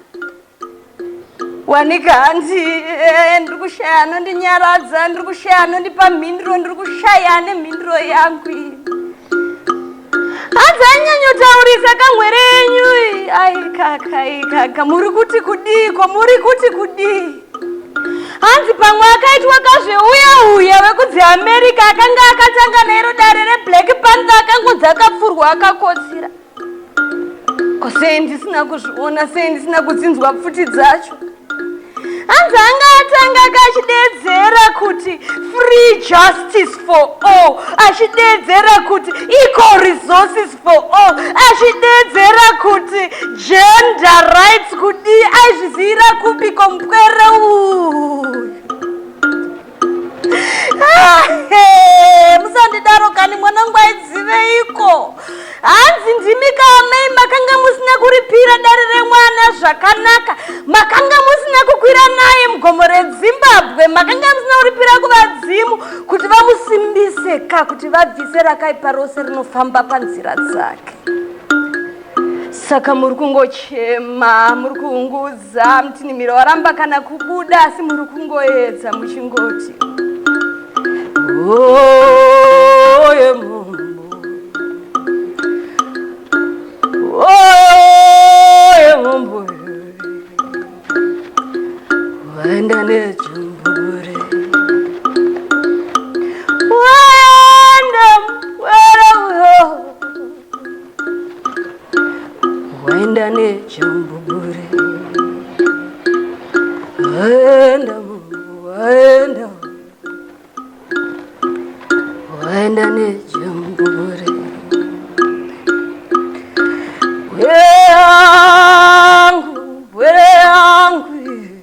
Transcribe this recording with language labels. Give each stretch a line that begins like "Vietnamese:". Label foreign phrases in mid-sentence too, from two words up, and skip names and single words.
Shona: wanika hanzi ndiri kushaya anondinyaradza ndiri kushaya anondipa mhinduro ndiri kushaya nemhinduro yangu iyi hanzi anyanyotaurisa kamwe renyu ai kaka muri kuti kudii hanzi pamwe akaitwa kazveuya vekudzi America akanga akatanga nairo dare reBlack Panther akangodzi akapfurwa akakotsira ko sei ndisina kuzviona sei ndisina kudzinzwa pfuti dzacho hanzi anga atanga kachidedzera kuti
English: free justice for all,
Shona: achidedzera kuti
English: equal resources for all,
Shona: achidedzera kuti
English: gender rights
Shona: kudi azvizira kupi kompwere uyu. Musandidaro kani mwanangu aidzive iko. Hanzi ndimi kamei makanga musina kuripira dare remwana zvakanaka, makanga musina kukwira naye mugomo reZimbabwe, makanga musina kuripira kuvadzimu kuti vamusimbise kuti vabvise rakaipa rose rinofamba panzira dzake. Saka muri kungochema, muri kuunguza, mutinhimiro waramba kana kubuda, asi muri kungoedza muchingoti oye mumbo, oye mumbo, waenda nejumbure, waenda uyo, waenda nejumbure, waenda mumbo, waenda waenda nejumbure, were yangu